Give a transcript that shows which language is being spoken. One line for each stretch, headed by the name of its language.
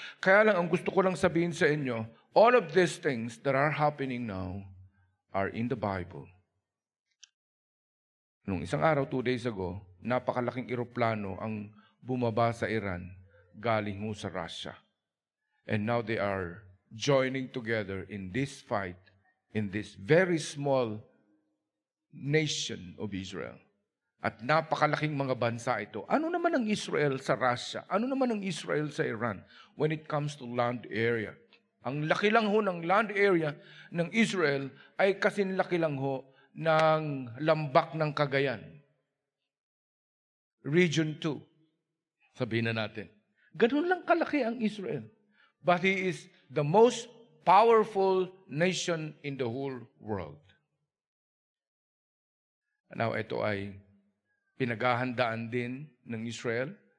Filipino: Kaya lang, ang gusto ko lang sabihin sa inyo,
English: all of these things that are happening now are in the Bible.
Filipino: Nung isang araw, 2 days ago, napakalaking eroplano ang bumaba sa Iran, galing ho sa Russia.
English: And now they are joining together in this fight in this very small nation of Israel.
Filipino: At napakalaking mga bansa ito. Ano naman ang Israel sa Russia? Ano naman ang Israel sa Iran
English: when it comes to land area?
Filipino: Ang laki lang ho ng land area ng Israel ay kasinlaki lang ho ng lambak ng Cagayan. Region 2. Sabihin na natin. Ganun lang kalaki ang Israel.
English: But he is the most powerful nation in the whole world.
Filipino: Now, ito ay pinaghahandaan din ng Israel